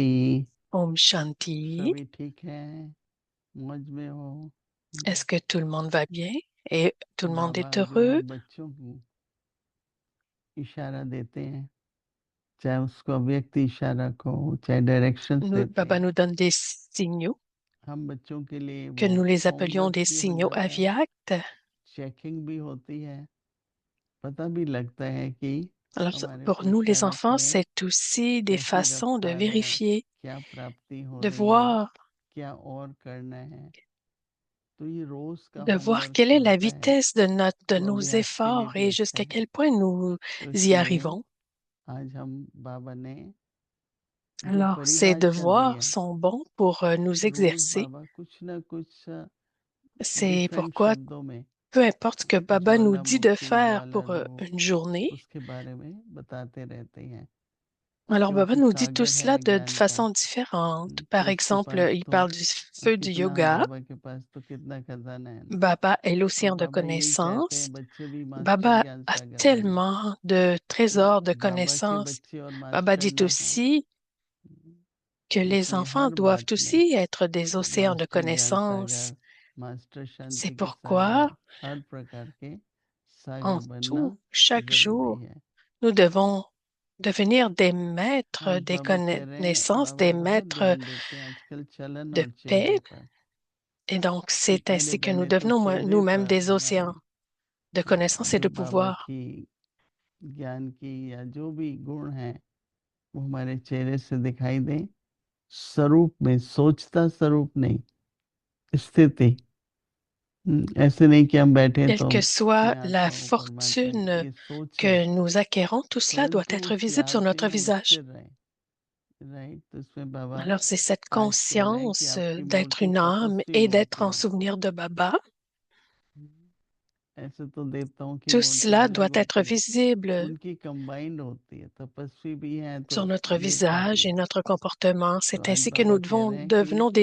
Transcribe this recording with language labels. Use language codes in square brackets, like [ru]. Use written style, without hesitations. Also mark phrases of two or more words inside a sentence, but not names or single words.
[hi] ओम शांति. सभी ठीक है, मौज में हो? [fr] Est-ce que tout le monde va bien et tout le monde [hi] बाबा [fr] est [hi] जो [fr] heureux? [hi] है बच्चों को इशारा देते हैं, चाहे उसको अव्यक्त इशारा को, चाहे डायरेक्शंस देते [fr] Baba [hi] हैं। [fr] nous donne des signaux, [hi] हम बच्चों के लिए [fr] que [hi] वो [fr] nous les appelions [hi] होमवर्क [fr] des [hi] भी हो [fr] signaux [hi] जाता है, [fr] aviacts. [hi] चेकिंग भी होती है, पता भी लगता है कि [fr] Alors, [hi] हमारे [fr] pour nous les [hi] पुरुषार्थ [fr] enfants, [hi] में [fr] c'est aussi des [hi] कैसी [fr] façons de [hi] रफ्तार है, [fr] vérifier, [hi] क्या प्राप्ति हो [fr] de [hi] रही है, [fr] voir, [hi] क्या और करना है। तो ये रोज का [fr] de voir [hi] होमवर्क [fr] quelle est la [hi] होता है, [fr] vitesse de [hi] तो [fr] nos [hi] अभ्यास के लिए [fr] efforts [hi] भी [fr] et [hi] अच्छा [fr] jusqu'à [hi] है। [fr] quel point nous [hi] तो [fr] y [hi] इसलिए [fr] arrivons. [hi] आज हम बाबा ने जो [fr] Alors, ces [hi] परिभाषा दी [fr] devoirs [hi] है, [fr] sont bons pour nous [hi] रोज [fr] exercer. [hi] बाबा कुछ ना कुछ [fr] C'est [hi] डिफरेंट [fr] pourquoi, [hi] शब्दों में [fr] peu importe ce que Baba nous dit de [hi] ज्वालामुखी, [fr] faire pour [hi] ज्वालारूप [fr] une journée, [hi] उसके बारे में बताते रहते हैं। [fr] alors Baba [hi] क्योंकि [fr] nous dit tout [hi] सागर [fr] cela [hi] है [fr] de [hi] ज्ञान का, [fr] façon différente. [hi] तो [fr] Par [hi] उसके [fr] exemple, [hi] पास [fr] il [hi] तो [fr] parle du feu du [hi] कितना, [fr] yoga. [hi] बाबा के पास तो कितना खजाना है ना। [fr] Baba est [hi] और [fr] l'océan de [hi] बाबा यही चाहते [fr] connaissances. [hi] हैं बच्चे भी मास्टर [fr] Baba [hi] ज्ञान [fr] a [hi] सागर बने। [fr] tellement de trésors de [hi] बाबा के [fr] connaissances. [hi] बच्चे और [fr] Baba [hi] मास्टर [fr] dit [hi] ना हो, [fr] aussi que les [hi] इसलिए [fr] enfants [hi] हर [fr] doivent [hi] बात में [fr] aussi être des océans de [hi] मास्टर ज्ञान [fr] connaissances. [hi] सागर, मास्टर [fr] C'est [hi] शांति के [fr] pourquoi, [hi] सागर, हर प्रकार के [fr] en [hi] सागर बनना [fr] tout, chaque [hi] जरूरी [fr] jour, [hi] है। [fr] nous devons devenir des maîtres [hi] आज [fr] des [hi] बाबा कह रहे हैं, [fr] connaissances, [hi] बाबा [fr] des [hi] बहुत [fr] maîtres [hi] ध्यान देते हैं आजकल चलन [fr] de [hi] और [fr] paix. [hi] चेहरे पर, [fr] Et donc, [hi] कि [fr] c'est [hi] पहले [fr] ainsi que nous [hi] पहले तो [fr] devenons [hi] चेहरे [fr] nous-mêmes [hi] पर [fr] des océans [hi] हमारे [fr] de connaissances et [hi] जो [fr] de [hi] बाबा [fr] pouvoir. [hi] की ज्ञान की या जो भी गुण है वो हमारे चेहरे से दिखाई दे, स्वरूप में, सोचता स्वरूप नहीं, स्थिति। ऐसे नहीं कि हम बैठे [fr] Quelle [hi] तो [fr] que soit [hi] मैं [fr] la [hi] आता हूँ परमात्मा की, [fr] fortune [hi] ये सोच है, [fr] que nous acquérons, tout cela doit [hi] परंतु [fr] être [hi] उस [fr] visible sur [hi] याद [fr] notre [hi] में हम [fr] visage. [hi] स्थिर रहें। राइट, तो इसमें बाबा [fr] Alors, c'est cette [hi] आज कह रहे हैं कि [fr] conscience [hi] आपकी [fr] d'être [hi] मूर्ति [fr] une âme [hi] तपस्वी [fr] et d'être [hi] मूर्ति [fr] en [hi] है। [fr] souvenir de Baba. [hi] ऐसे तो देखता हूँ कि [fr] Tout [hi] मूर्ति [fr] cela doit [hi] अलग [fr] être [hi] होती है, [fr] visible [hi] उनकी कंबाइंड होती है, तपस्वी भी है तो [fr] sur notre [hi] नेता भी [fr] visage et [hi] है। [fr] notre comportement. [hi] तो [fr] C'est [hi] आज [fr] ainsi que [hi] बाबा [fr] nous [hi] कह रहे हैं कि [fr] devenons